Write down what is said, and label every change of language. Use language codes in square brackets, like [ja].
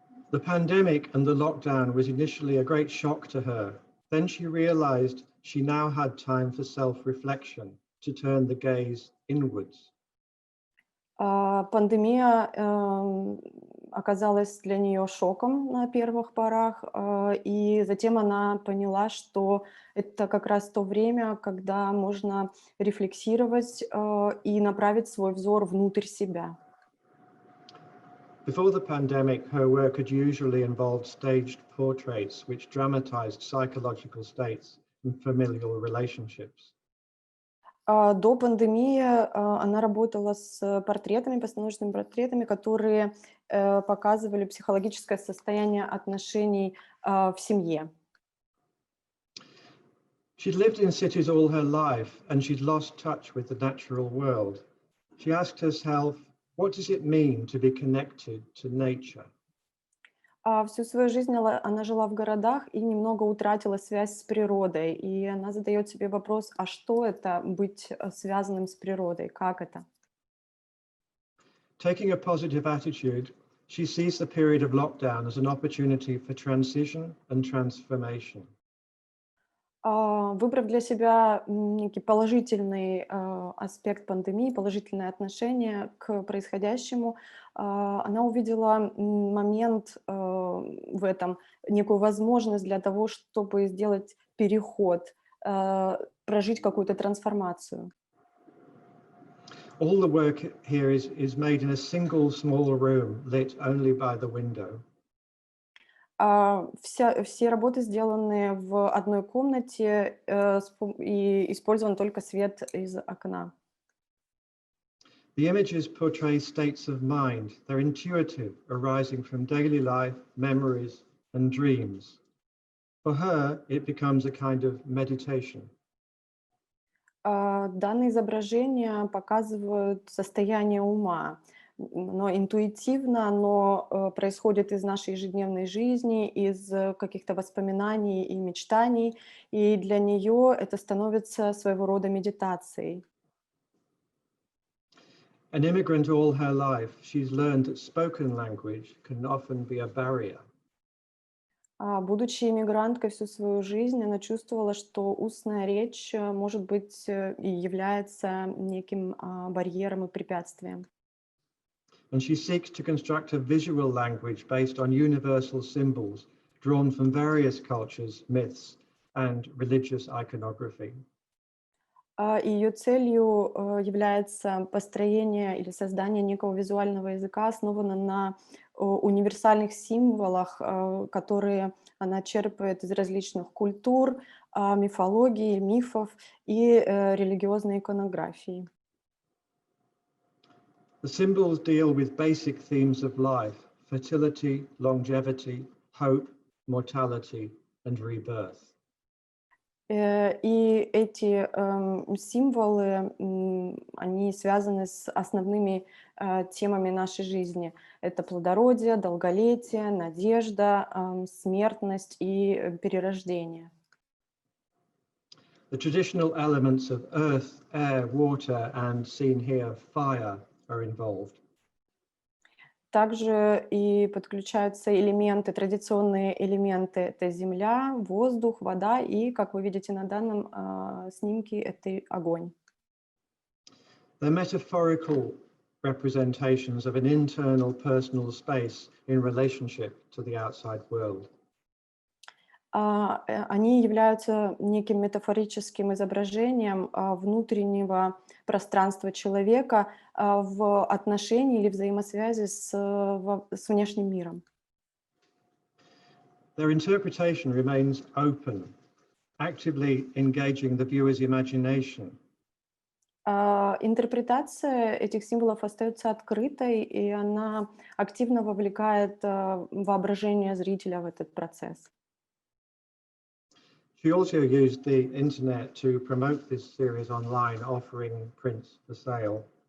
[en] The pandemic and the lockdown was initially a great shock to her. Then she realized she now had time for self-reflection, to turn the gaze inwards. [ru] Пандемия оказалась для нее шоком на первых порах, и затем она поняла, что это как раз то время, когда можно рефлексировать и направить свой взор внутрь себя. [en] Before the pandemic, her work had usually involved staged portraits which dramatized psychological states and familial relationships. [ru] До пандемии она работала с портретами, постановочными портретами, которые показывали психологическое состояние отношений в семье. [en] She'd lived in cities all her life and she'd lost touch with the natural world. She asked herself, what does it mean to be connected to nature? [ru] Всю свою жизнь она жила в городах и немного утратила связь с природой. И она задает себе вопрос, а что это быть связанным с природой? Как это? [en] Taking a positive attitude, she sees the period of lockdown as an opportunity for transition and transformation. [ru] Выбрав для себя некий положительный аспект пандемии, положительное отношение к происходящему, она увидела момент в этом, некую возможность для того, чтобы сделать переход, прожить какую-то трансформацию. [en] All the work here is made in a single small room, lit only by the window. [ru] Все работы сделаны в одной комнате и использован только свет из окна. [en] The images portray states of mind. They're intuitive, arising from daily life, memories, and dreams. For her, it becomes a kind of meditation. [ru] Данные изображения показывают состояние ума. Но интуитивно оно происходит из нашей ежедневной жизни, из каких-то воспоминаний и мечтаний, и для нее это становится своего рода медитацией. [en] An immigrant all her life, she's learned that spoken language can often be a barrier. [ru] Будучи иммигранткой всю свою жизнь, она чувствовала, что устная речь может быть и является неким барьером и препятствием. [en] and she seeks to construct a visual language based on universal symbols drawn from various cultures, myths, and religious iconography. [ru] Ее целью является построение или создание некого визуального языка, основанного на универсальных символах, которые она черпает из различных культур, мифологии, мифов и религиозной иконографии. [en] The symbols deal with basic themes of life: fertility, longevity, hope, mortality, and rebirth. [ru] И эти символы, они связаны с основными темами нашей жизни. Это плодородие, долголетие, надежда, смертность и перерождение. [en] The traditional elements of earth, air, water, and seen here, fire, are involved. [ru] Также и подключаются элементы, традиционные элементы. Это земля, воздух, вода и, как вы видите на данном снимке, это огонь. [en] They're metaphorical representations of an internal personal space in relationship to the outside world. [ru] Они являются неким метафорическим изображением внутреннего пространства человека в отношении или взаимосвязи с внешним миром. [en] Their interpretation remains open, actively engaging the viewer's imagination. [ru] Интерпретация этих символов остается открытой, и она активно вовлекает воображение зрителя в этот процесс. [en] She also used the internet to promote this series online, offering prints for sale.